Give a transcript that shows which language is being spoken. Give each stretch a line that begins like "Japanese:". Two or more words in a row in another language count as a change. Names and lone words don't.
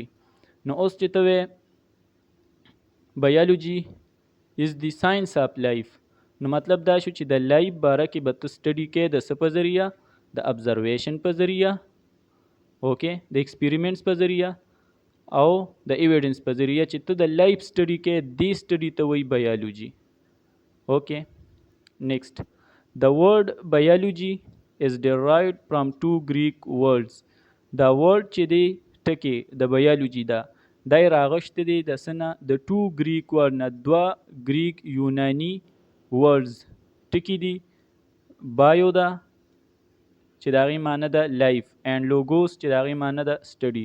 Pashto: نو اوس چې ته وایې
English: biology is the science of life,
Pashto: نو مطلب دا شو چې د لایف باره کې به ته سټډي کوې د څه په ذریعه؟ د ابزرویشن په ذریعه، اوکې، د ایکسپیریمنټس په ذریعه او د ایویډنس په ذریعه، چې ته د لایف سټډي کوې، دې سټډي ته وایي بایولوژي.
English: okay, next. the word biology is derived from 2 Greek words.
Pashto: دا ورډ چې دی ټکي د بایولوژي ده، دا یې راغشته دی د څه نه؟ د 2
English: Greek word
Pashto: نه. 2 ګریک یوناني ورډز ټکي دي. بایو ده چې د هغې معنی ده لایف، اینډ لوګوس چې د هغې معنی ده سټډي.